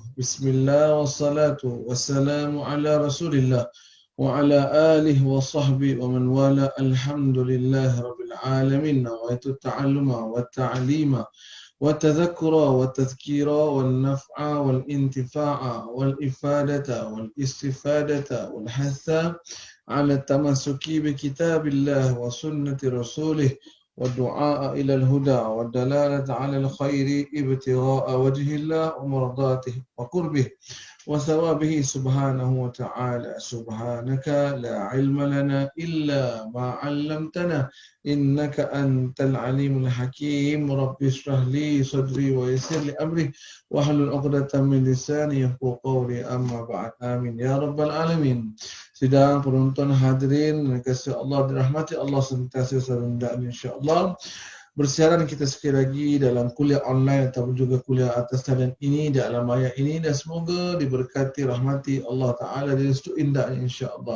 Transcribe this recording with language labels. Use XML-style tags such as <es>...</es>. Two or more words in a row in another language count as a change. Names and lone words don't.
<ar>بسم الله والصلاة والسلام على رسول الله وعلى آله وصحبه ومن والاه. الحمد لله رب العالمين. نويت التعلم والتعليم والتذكر والتذكير والنفع والانتفاع والإفادة والاستفادة والحث على التمسك بكتاب الله وسنة رسوله والدعاء إلى الهدى والدلالة على الخير ابتغاء وجه الله ومرضاته وقربه وثوابه سبحانه وتعالى. سبحانك لا علم لنا إلا ما علمتنا إنك أنت العليم الحكيم. رب اشرح لي صدري ويسر لي أمري واحلل عقدة من لساني يفقهوا قولي أما بعد. آمين يا رب العالمين.</ar> <ms>Sidang penonton hadirin kasih Allah dirahmati Allah sentiasa rendah insya-Allah. Bersiaran kita sekali lagi dalam kuliah online ataupun juga kuliah atas talian ini di alam ayat ini, dan semoga diberkati rahmati Allah Ta'ala dari situ indahnya insya-Allah.</ms>